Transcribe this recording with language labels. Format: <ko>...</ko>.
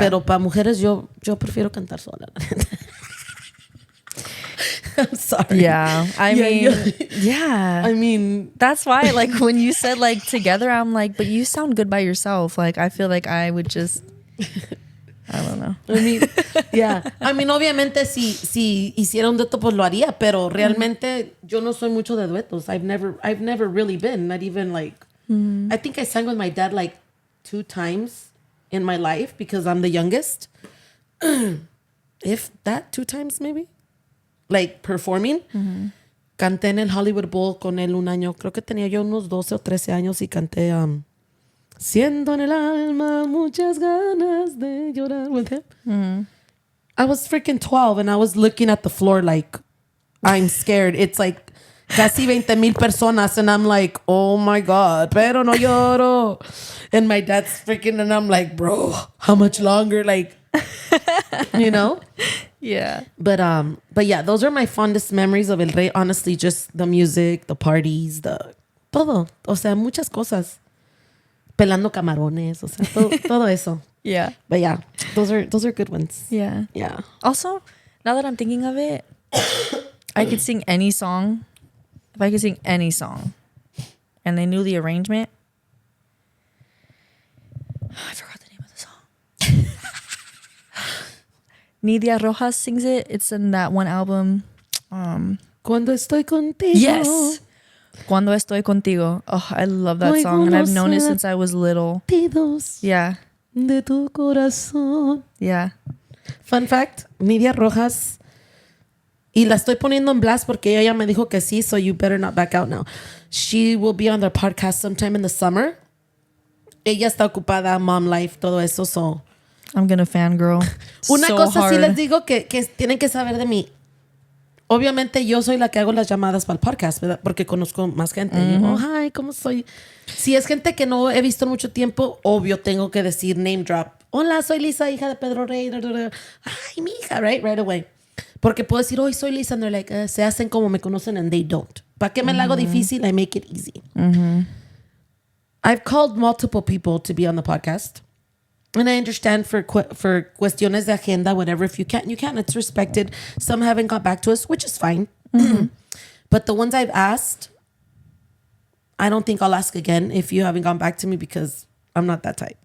<es>Pero para mujeres, yo prefiero cantar sola.</es> <en>I'm sorry. Yeah. I mean, that's why, like, when you said, like, together, I'm like, but you sound good by yourself. Like, I feel like I would just, I don't know. I mean, yeah. I mean,</en> <es>obviamente, si hiciera un dueto, pues lo haría. Pero realmente, yo no soy mucho de duetos.</es> <en>I've never really been. Not even, like, I think I sang with my dad, like, 2 times in my life because I'm the youngest. If that, 2 times, maybe. Like performing.</en> <es>Canté en el Hollywood Bowl con él un año. Creo que tenía yo unos 12 o 13 años y canté Siento en el alma muchas ganas de llorar</es> <en>with him. I was freaking 12 and I was looking at the floor like I'm scared. It's like</en> <es>casi 20,000 personas</es> <en>and I'm like, oh my God,</en> <es>pero no lloro.</es> <en>And my dad's freaking and I'm like, bro, how much longer? Like, you know? Yeah. But yeah, those are my fondest memories of El Rey. Honestly, just the music, the parties, todo.</en> <es>O sea, muchas cosas. Pelando camarones, o sea, todo eso.</es> <en>Yeah. But yeah, those are good ones. Yeah. Yeah. Also, now that I'm thinking of it, I could sing any song. If I could sing any song and they knew the arrangement, I forgot the name of the song. Nidia Rojas sings it. It's in that one album.</en> <es>Cuando estoy contigo.</es> <en>Yes. Cuando estoy contigo. Oh, I love that song. And I've known it since I was little. Yeah.</en> <es>De tu corazón.</es> <en>Yeah. Fun fact,</en> <es>Nidia Rojas, y la estoy poniendo en blast porque ella me dijo que sí,</es> <en>so you better not back out now. She will be on their podcast sometime in the summer.</en> <es>Ella está ocupada,</es> <en>mom life,</en> <es>todo eso, so...</es> <en>I'm gonna fangirl.</en> <es>Una</es> <en>so</en> <es>cosa</es> <en>hard.</en> <es>sí les digo que tienen que saber de mí. Obviamente yo soy la que hago las llamadas para el podcast, ¿verdad? Porque conozco más gente. Y digo, hi, ¿cómo soy? Si es gente que no he visto en mucho tiempo, obvio tengo que decir name drop. Hola, soy Lisa, hija de Pedro Rey. Ay, mi hija,</es> <en>right away.</en> <es>Porque puedo decir, hoy soy Lisa,</es> <en>and they're like,</en> <es>se hacen como me conocen</es> <en>and they don't.</en> <es>¿Para qué me la hago difícil?</es> <en>I make it easy. I've called multiple people to be on the podcast. And I understand for</en> <es>cuestiones de agenda,</es> <en>whatever. If you can't, you can't. It's respected. Some haven't got back to us, which is fine. But the ones I've asked, I don't think I'll ask again if you haven't gone back to me because I'm not that type.</en>